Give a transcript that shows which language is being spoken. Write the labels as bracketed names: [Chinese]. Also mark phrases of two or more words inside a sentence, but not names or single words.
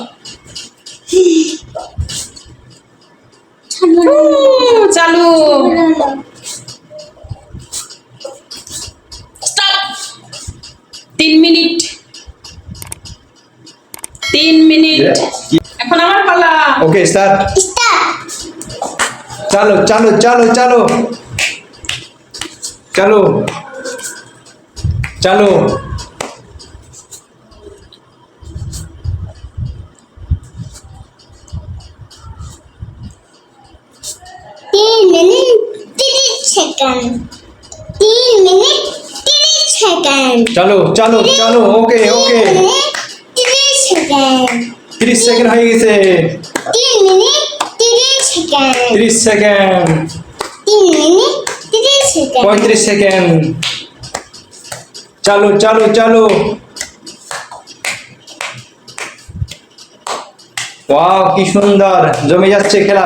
[Bangla] চালু, স্টপ। 3 মিনিট, 3 মিনিট। এখন আমার পালা। [English] okay, start. [Bangla] চালো চালো চালো চালো চালো চালো। 3 মিনিট 30 সেকেন্ড, 3 মিনিট 30 সেকেন্ড। চালো চালো চালো। [English] okay okay, [Bangla] 30 সেকেন্ড, 30 সেকেন্ড হয়ে গেছে। 3 মিনিট 30 সেকেন্ড, 30 সেকেন্ড, 3 মিনিট 30 সেকেন্ড, 35 সেকেন্ড। চালো চালো চালো। ওয়াও, কি সুন্দর জমে যাচ্ছে খেলা।